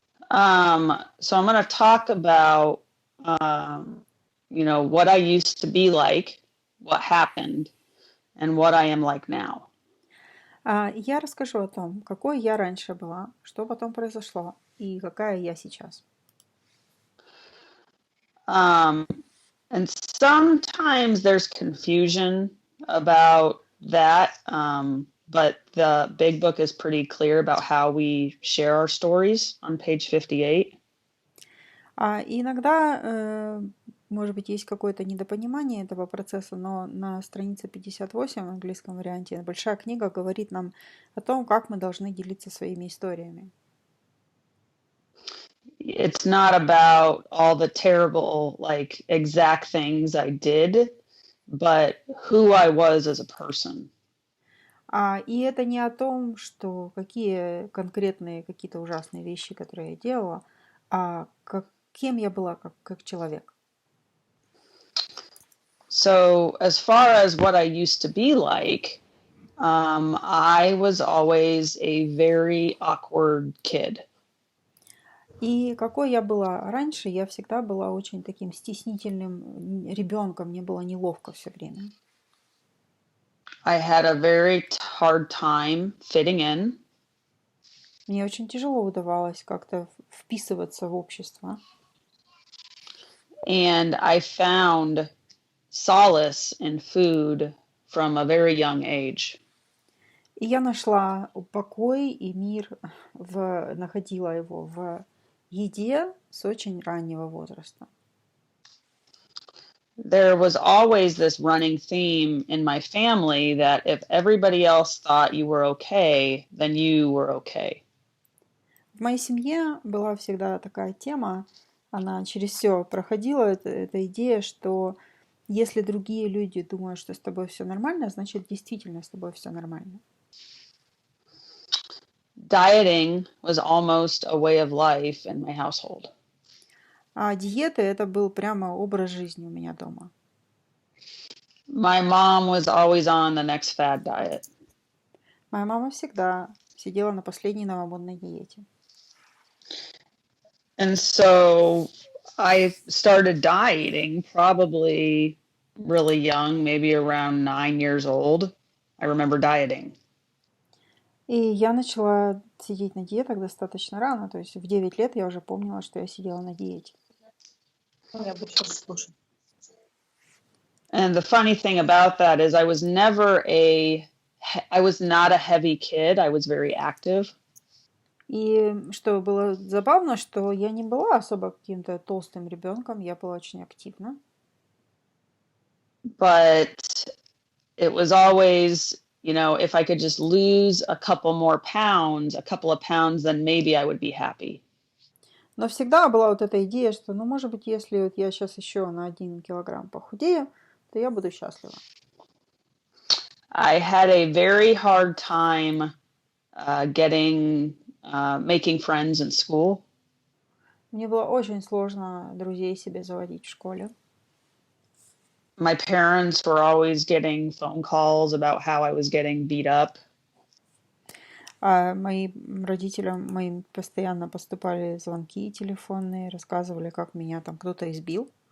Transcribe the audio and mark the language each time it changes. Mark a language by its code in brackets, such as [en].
[en] So I'm going to talk about, what I used to be like, what happened, and what I am like now. [ru] Я расскажу о том, какой я раньше была, что потом произошло, и какая я сейчас. [en] And sometimes there's confusion about that, but the big book is pretty clear about how we share our stories on page 58. [ru] И иногда, может быть, есть какое-то недопонимание этого процесса, но на странице 58 в английском варианте большая книга говорит нам о том, как мы должны делиться своими историями. [en] It's not about all the terrible, exact things I did, but who I was as a person. [ru] И это не о том, что какие конкретные какие-то ужасные вещи, которые я делала, а кем я была как человек. [en] So as far as what I used to be like, I was always a very awkward kid. [ru] И какой я была раньше, я всегда была очень таким стеснительным ребенком, мне было неловко все время. [en] I had a very hard time fitting in. [ru] Мне очень тяжело удавалось как-то вписываться в общество. [en] And I found solace in food from a very young age. [ru] И я нашла покой и мир, находила его в еде с очень раннего возраста. [en] There was always this running theme in my family that if everybody else thought you were okay, then you were okay. [ru] В моей семье была всегда такая тема, она через все проходила, эта идея, что если другие люди думают, что с тобой все нормально, значит действительно с тобой все нормально. [en] Dieting was almost a way of life in my household. [ru] А диеты — это был прямо образ жизни у меня дома. [en] My mom was always on the next fad diet. [ru] Моя мама всегда сидела на последней новомодной диете. [en] And so I started dieting probably really young, maybe around 9 years old. I remember dieting. [ru] И я начала сидеть на диетах достаточно рано, то есть в 9 лет я уже помнила, что я сидела на диете. Я буду сейчас слушать. [en] And the funny thing about that is I was not a heavy kid. I was very active. [ru] И что было забавно, что я не была особо каким-то толстым ребенком, я была очень активна. [en] But it was always, if I could just lose a couple of pounds, then maybe I would be happy. [ru] Но всегда была вот эта идея, что, может быть, если вот я сейчас еще на 1 килограмм похудею, то я буду счастлива. [en] I had a very hard time making friends in school. [ru] Мне было очень сложно друзей себе заводить в школе. [en] My parents were always getting phone calls about how I was getting beat up. [ru] Моим родителям постоянно поступали звонки телефонные, рассказывали, как меня там кто-то избил.